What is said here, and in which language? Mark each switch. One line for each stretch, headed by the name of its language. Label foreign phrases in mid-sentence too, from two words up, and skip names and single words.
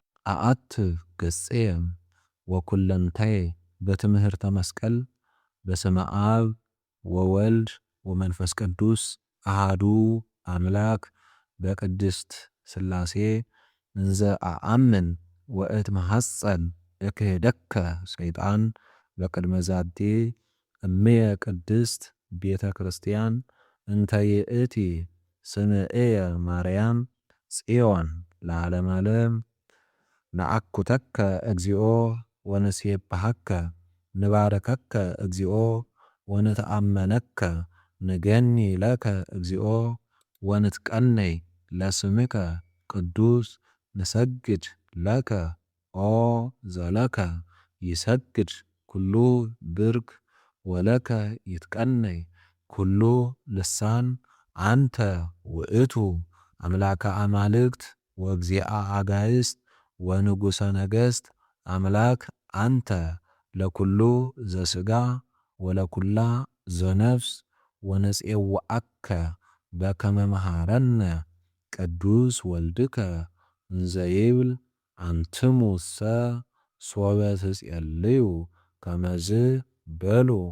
Geez: አአት ገጽየ ወኩለንታየ በትምህርተ መስቀል በስመ አብ ወወልድ ወመንፈስ ቅዱስ አሃዱ አምላክ በቅድስት ሥላሴ እንዘ አአምን ወእትመሐፀን እክህደከ ሰይጣን በቅድመ ዛቲ እምየ ቅድስት ቤተ ክርስቲያን እንተ ይእቲ ስምዕየ ማርያም ጽዮን ለዓለመ ዓለም ነአኩተከ እግዚኦ ወንሴብሐከ ንባረከከ እግዚኦ ወንተአመነከ ንገኒ ለከ እግዚኦ ወንትቀነይ ለስምከ ቅዱስ ንሰግድ ለከ ኦ ዘለከ ይሰግድ ኩሉ ብርክ ወለከ ይትቀነይ ኩሉ ልሳን አንተ ውእቱ አምላከ አማልክት ወእግዚአ አጋዕዝት ወንጉሰ ነገሥት አምላክ አንተ ለኩሉ ዘሥጋ ወለኩላ ዘነፍስ ወነፄውዐከ በከመ መሃረነ ቅዱስ ወልድከ እንዘ ይብል አንትሙሰ ሶበ ትጼልዩ ከመዝ በሉ